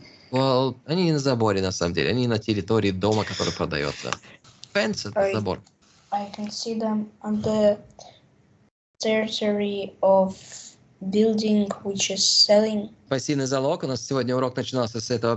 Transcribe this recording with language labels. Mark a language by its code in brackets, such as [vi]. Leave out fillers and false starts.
[ru] Well, они не на заборе, на самом деле. Они на территории дома, который продается. Fence — это забор. [en] I can see them on the territory of building which is selling. [ru] Пассивный залог. У нас сегодня урок начинался с этого.